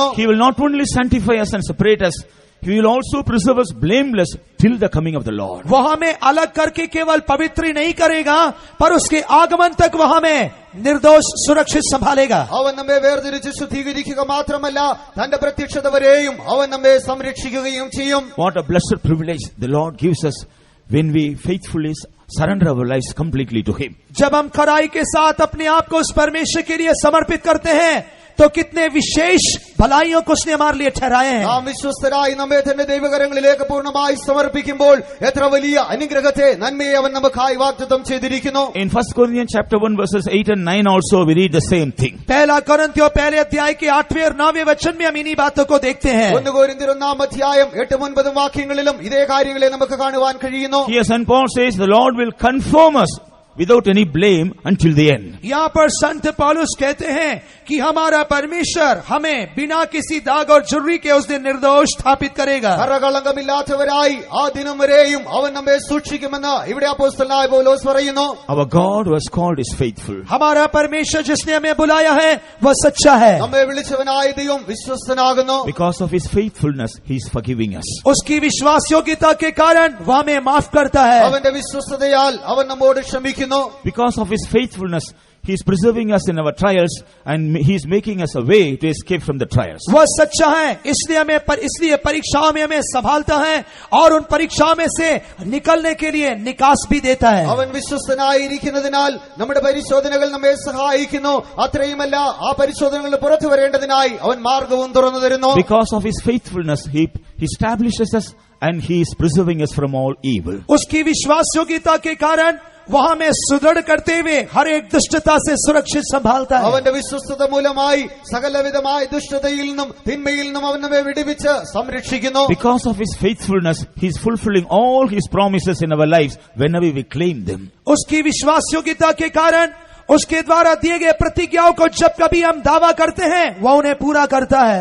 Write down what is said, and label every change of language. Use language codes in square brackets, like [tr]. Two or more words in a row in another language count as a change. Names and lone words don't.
[en] He will not only sanctify us and separate us, He will also preserve us blameless till the coming of the Lord. [hi] वह हमें अलग करके केवल पवित्र ही नहीं करेगा, पर उसके आगमन तक वह हमें निर्दोष सुरक्षित संभालेगा. [ml] അവൻ നമ്മെ വേർതിരിച്ച് ശുദ്ധീകരിക്കുക മാത്രമല്ല, തന്റെ പ്രത്യക്ഷത വരെയും അവൻ നമ്മെ സംരക്ഷിക്കുകയും ചെയ്യും. [en] What a blessed privilege the Lord gives us when we faithfully surrender our lives completely to Him. [hi] जब हम खराई के साथ अपने आप को उस परमेश्वर के लिए समर्पित करते हैं तो कितने विशेष भलाइयों को उसने हमारे लिए ठहराए हैं. [ml] നാം വിശ്വസ്തരായി നമ്മെ തന്നെ ദൈവകരങ്ങളിലേക്ക് പൂർണ്ണമായി സമർപ്പിക്കുമ്പോൾ എത്ര വലിയ അനുഗ്രഹത്തെ നന്മയെ അവൻ നമുക്കായി വാഗ്ദത്തം ചെയ്തിരിക്കുന്നു. [en] In 1 Corinthians chapter 1 verses 8 and 9 also we read the same thing. [hi] पहला कोरिन्थियों पहले अध्याय के 8वें और 9वें वचन में हम इन्हीं बातों को देखते हैं. [ml] 1 കൊരിന്ത്യർ 1-ാം അധ്യായം 8-9 വാക്യങ്ങളിലും ഇതേ കാര്യങ്ങളെ നമുക്ക് കാണുവാൻ കഴിയുന്നു. [en] Here St. Paul says the Lord will confirm us without any blame until the end. [hi] यहाँ पर संत पौलुस कहते हैं कि हमारा परमेश्वर हमें बिना किसी दाग और झुर्री के उस दिन निर्दोष स्थापित करेगा. [ml] കറകളങ്കമില്ലാത്തവരായി ആ ദിനം വരെയും അവൻ നമ്മെ സൂക്ഷിക്കുമെന്ന് ഇവിടെ അപ്പോസ്തലനായ പൗലോസ് പറയുന്നു. [en] Our God who has called is faithful. [hi] हमारा परमेश्वर जिसने हमें बुलाया है वह सच्चा है. [ml] നമ്മെ വിളിച്ചവനായ ദൈവം വിശ്വസ്തനാകുന്നു. [en] Because of His faithfulness, He is forgiving us. [hi] उसकी विश्वास योग्यता के कारण वह हमें माफ करता है. [ml] അവന്റെ വിശ്വസ്തതയാൽ അവൻ നമ്മോട് ക്ഷമിക്കുന്നു. [en] Because of His faithfulness, He is preserving us in our trials and He is making us a way to escape from the trials. [hi] वह सच्चा है, इसलिए परीक्षाओं में हमें संभालता है और उन परीक्षाओं में से निकलने के लिए निकास भी देता है. [ml] അവൻ വിശ്വസ്തനായിരിക്കുന്നതിനാൽ നമ്മുടെ പരിശോധനകൾ നമ്മെ സഹായിക്കുന്നു. അത്രയുമല്ല, ആ പരിശോധനകൾ പുറത്തു വരേണ്ടതിനായി അവൻ മാർഗവും തുറന്നു തരുന്നു. [en] Because of His faithfulness, He establishes us and He is preserving us from all evil. [hi] उसकी विश्वास योग्यता के कारण वह हमें सुदृढ़ करते हुए हर एक दुष्टता से सुरक्षित संभालता है. [ml] അവന്റെ വിശ്വസ്തത മൂലമായി സകലവിധമായ ദുഷ്ടതയിൽ നിന്നും തിന്മയിൽ നിന്നും അവൻ നമ്മെ വിടുവിച്ച് സംരക്ഷിക്കുന്നു. [en] Because of His faithfulness, He is fulfilling all His promises in our lives whenever we claim them. [hi] उसकी विश्वास योग्यता के कारण उसके द्वारा दिए गए प्रतिज्ञाओं को जब कभी हम दावा करते हैं वह उन्हें पूरा करता है।